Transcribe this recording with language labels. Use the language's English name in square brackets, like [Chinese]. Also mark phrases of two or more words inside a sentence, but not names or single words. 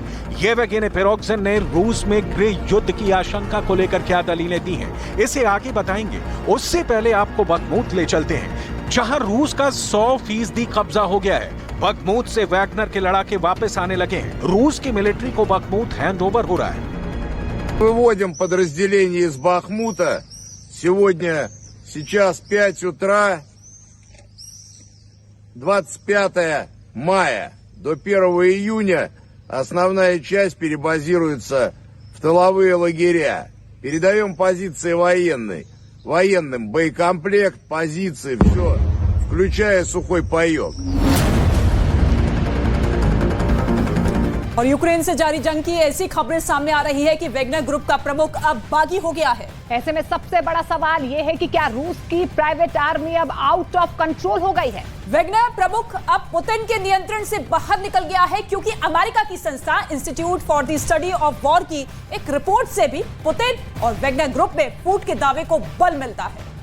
[Hindi] येवगेनी प्रिगोजिन ने रूस में गृह युद्ध की आशंका को लेकर क्या दलीलें दी हैं, इसे आगे बताएंगे। उससे पहले आपको बखमूत ले चलते हैं, जहां रूस का 100% कब्जा हो गया है। बखमूत से वैगनर के लड़ाके वापस आने लगे हैं। रूस की मिलिट्री को बखमूत हैंडओवर हो रहा है। [Russian] Выводим подразделение из Бахмута. Сейчас 5 утра, 25 мая. До 1 июня основная часть перебазируется в тыловые лагеря. Передаем позиции военным боекомплект, позиции, все, включая сухой паек. [Hindi] और यूक्रेन से जारी जंग की ऐसी खबरें सामने आ रही है कि वेगनर ग्रुप का प्रमुख अब बागी हो गया है। ऐसे में सबसे बड़ा सवाल यह है कि क्या रूस की [English] private army [Hindi] अब [English] out of control [Hindi] हो गई है? वेगनर प्रमुख अब पुतिन के नियंत्रण से बाहर निकल गया है, क्योंकि अमेरिका की संस्था इंस्टीट्यूट फॉर द स्टडी ऑफ वॉर की एक रिपोर्ट से भी पुतिन और वेगनर ग्रुप में फूट के दावे को बल मिलता है।